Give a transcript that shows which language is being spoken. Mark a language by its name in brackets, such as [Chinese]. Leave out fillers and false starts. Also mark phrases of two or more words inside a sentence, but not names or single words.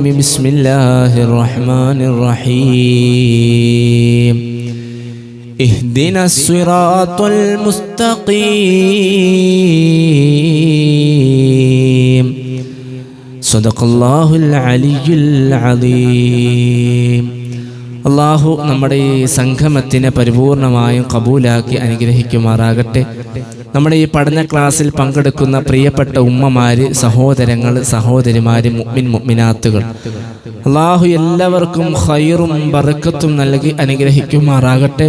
[Arabic] بسم الله الرحمن الرحيم. اهدنا الصراط المستقيم. صدق الله العلي العظيم. [Malayalam] അള്ളാഹു നമ്മുടെ ഈ സംഗമത്തിനെ പരിപൂർണമായും കബൂലാക്കി അനുഗ്രഹിക്കുമാറാകട്ടെ. നമ്മുടെ ഈ പഠന ക്ലാസ്സിൽ പങ്കെടുക്കുന്ന പ്രിയപ്പെട്ട ഉമ്മമാര്, സഹോദരങ്ങൾ, സഹോദരിമാര്, മുഅ്മിനാത്തുകൾ, അള്ളാഹു എല്ലാവർക്കും ഖൈറും ബറക്കത്തും നൽകി അനുഗ്രഹിക്കുമാറാകട്ടെ.